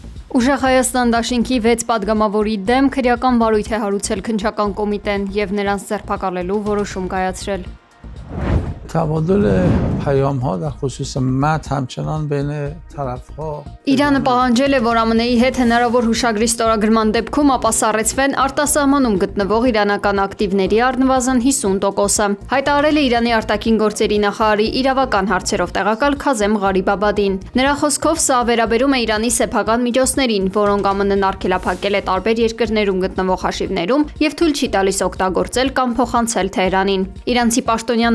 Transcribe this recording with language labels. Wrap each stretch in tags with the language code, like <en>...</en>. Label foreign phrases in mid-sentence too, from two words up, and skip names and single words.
<hy>Ուժեղ Հայաստան դաշինքի 6 падգամավորի դեմ քրեական վարույթ է հարուցել քննչական կոմիտեն եւ նրանց ձերբակալելու որոշում կայացրել։</hy> <fa>تبادل پیام‌ها در خصوص متن همچنان بین طرف‌ها</fa> <hy>Իրանը պահանջել է, որ ԱՄՆ-ի հետ հնարավոր հուշագրի ստորագրման դեպքում ապասառեցվեն արտասահմանում գտնվող իրանական ակտիվների առնվազն 50%-ը։ Հայտարարել է Իրանի արտաքին գործերի նախարարի իրավական հարցերով տեղակալ Քազեմ Ղարիբաբադին։ Նրա խոսքով սա վերաբերում է Իրանի սեփական միջոցներին, որոնք ԱՄՆ-ն արգելափակել է տարբեր երկրներում գտնվող հաշիվներում եւ թույլ չի տալիս օգտագործել կամ փոխանցել Թեհրանին։ Իրանցի պաշտոնյան</hy>